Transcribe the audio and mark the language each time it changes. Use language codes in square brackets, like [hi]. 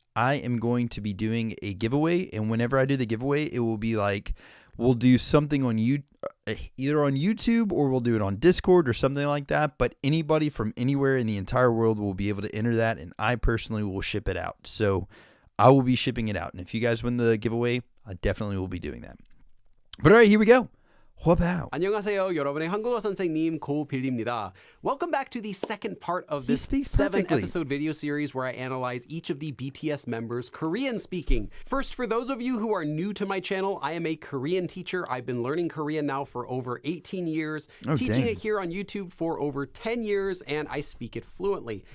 [en] I am going to be doing a giveaway, and whenever I do the giveaway, it will be like, we'll do something on either on YouTube, or we'll do it on Discord or something like that. But anybody from anywhere in the entire world will be able to enter that, and I personally will ship it out. So I will be shipping it out. And if you guys win the giveaway, I definitely will be doing that. But all right, here we go. Wow. [ko] 안녕하세요. 여러분의 한국어 선생님 고빌리입니다. [en] Welcome back to the second part of this 7-episode video series where I analyze each of the BTS members' Korean speaking. First, for those of you who are new to my channel, I am a Korean teacher. I've been learning Korean now for over 18 years, teaching it here on YouTube for over 10 years, and I speak it fluently.